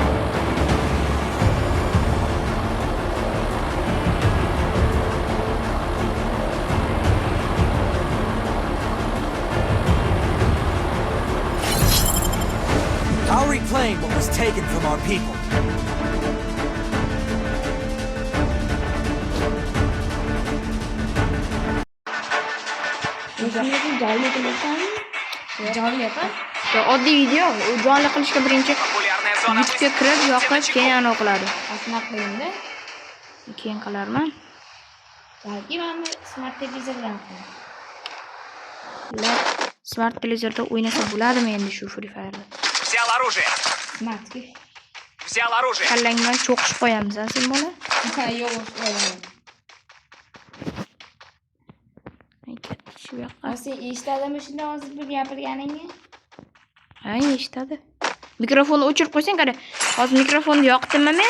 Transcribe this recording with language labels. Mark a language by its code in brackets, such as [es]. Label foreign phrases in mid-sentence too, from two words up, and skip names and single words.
[en] I'll reclaim what was taken from our people. [uz] Oddiy video, u jonli qilishga birinchi [ru] Популярная зона [uz] YouTube'ga kirib, yoqib, keyin o'qiladi. Asnaq qilindi. Keyin qilarman. Balki mana smart televizor bilan qilaman. Ular smart televizorda o'ynasa bo'ladimi endi shu Free Fire'da? [ru] Взял оружие. [uz] Smartga. [ru] Взял оружие. [uz] Kallang bilan cho'qishib qo'yamiz, sen bola. Ha, yo'q, o'ynamayman. Shu yoqqa. Sen eshitadimi shunday hozir bir gapirganingni? Ha, eshitadi. Mikrofonni o'chirib qo'ysang, qara. Hozir mikrofonni yoqdimmi men?